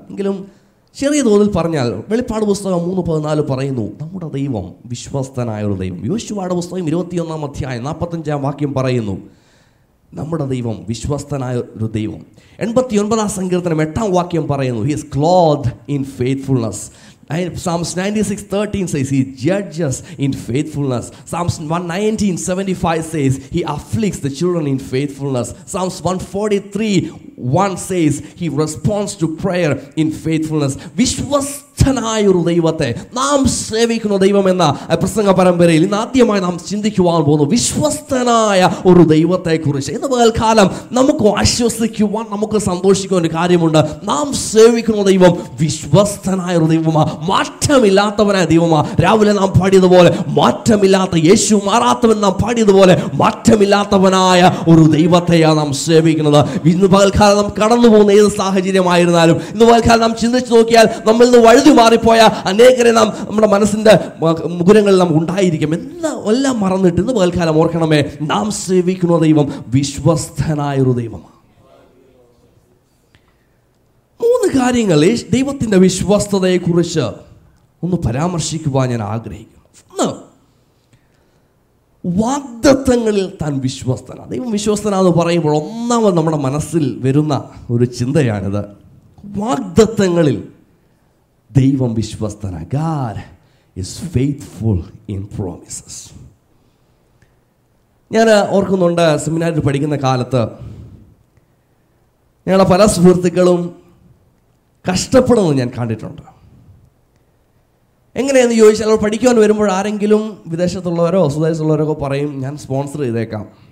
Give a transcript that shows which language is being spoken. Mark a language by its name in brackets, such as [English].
[Malayalam] എങ്കിലും ചെറിയ തോതിൽ പറഞ്ഞാൽ വെളിപ്പാട് പുസ്തകം 3:14 പറയുന്നു, നമ്മുടെ ദൈവം വിശ്വസ്തനായ ഒരു ദൈവം. യോശുവയുടെ പുസ്തകം 21-ാം അധ്യായം 45-ാം വാക്യം പറയുന്നു, നമ്മുടെ ദൈവം വിശ്വസ്തനായ ഒരു ദൈവം. 89-ാം സങ്കീർത്തനം 8-ാം വാക്യം പറയുന്നു, [English] He is clothed in faithfulness. Psalms 96:13 says he judges in faithfulness. Psalms 119:75 says he afflicts the children in faithfulness. Psalms 143:1 says he responds to prayer in faithfulness. [Malayalam] വിശ്വസ്തനായ ഒരു ദൈവത്തെ നാം സേവിക്കുന്ന ദൈവം എന്ന പ്രസംഗ പരമ്പരയിൽ ഇന്ന് ആദ്യമായി നാം ചിന്തിക്കുവാൻ പോകുന്നു വിശ്വസ്തനായ ഒരു ദൈവത്തെക്കുറിച്ച്. ഇന്ന് പകൽക്കാലം നമുക്ക് ആശ്വസിക്കുവാൻ, നമുക്ക് സന്തോഷിക്കുവാൻ ഒരു കാര്യമുണ്ട്. നാം സേവിക്കുന്ന ദൈവം വിശ്വസ്തനായ ഒരു ദൈവമാണ്, മാറ്റമില്ലാത്തവനായ ദൈവമാണ്. രാവിലെ നാം പാടിയതുപോലെ മാറ്റമില്ലാത്ത യേശു, മാറാത്തവൻ നാം പാടിയതുപോലെ മാറ്റമില്ലാത്തവനായ ഒരു ദൈവത്തെയാണ് നാം സേവിക്കുന്നത്. ഇന്ന് പകൽക്കാലം നാം കടന്നു പോകുന്ന ഏത് സാഹചര്യമായിരുന്നാലും, ഇന്ന് പകൽക്കാലം നാം ചിന്തിച്ചു നോക്കിയാൽ നമ്മളിൽ നിന്ന് വഴുതി മാറിപ്പോയ അനേകരെ നാം നമ്മുടെ മനസ്സിൻ്റെ മുകുരങ്ങളിൽ നാം ഉണ്ടായിരിക്കും. എല്ലാം മറന്നിട്ട് ഇന്ന് പകൽക്കാലം ഓർക്കണമേ, നാം സേവിക്കുന്ന ദൈവം വിശ്വസ്തനായൊരു ദൈവമാണ്. 3 കാര്യങ്ങൾ ദൈവത്തിൻ്റെ വിശ്വസ്തതയെക്കുറിച്ച് ഒന്ന് പരാമർശിക്കുവാൻ ഞാൻ ആഗ്രഹിക്കുന്നു. ഒന്ന്, വാഗ്ദത്തങ്ങളിൽ താൻ വിശ്വസ്തനാണ്. ദൈവം വിശ്വസ്തനാന്ന് പറയുമ്പോൾ ഒന്നാമത് നമ്മുടെ മനസ്സിൽ വരുന്ന ഒരു ചിന്തയാണിത്. വാഗ്ദത്തങ്ങളിൽ ദൈവം വിശ്വസ്തനാണ്. [English] God is faithful in promises. [Malayalam] ഞാൻ ഓർക്കുന്നുണ്ട്, സെമിനാരിൽ പഠിക്കുന്ന കാലത്ത് ഞങ്ങളുടെ പല സുഹൃത്തുക്കളും കഷ്ടപ്പെടുന്നത് ഞാൻ കണ്ടിട്ടുണ്ട്. എങ്ങനെയെന്ന് ചോദിച്ചാൽ, അവർ പഠിക്കുവാൻ വരുമ്പോൾ ആരെങ്കിലും വിദേശത്തുള്ളവരോ സ്വദേശത്തുള്ളവരൊക്കെ പറയും, ഞാൻ സ്പോൺസർ ചെയ്തേക്കാം.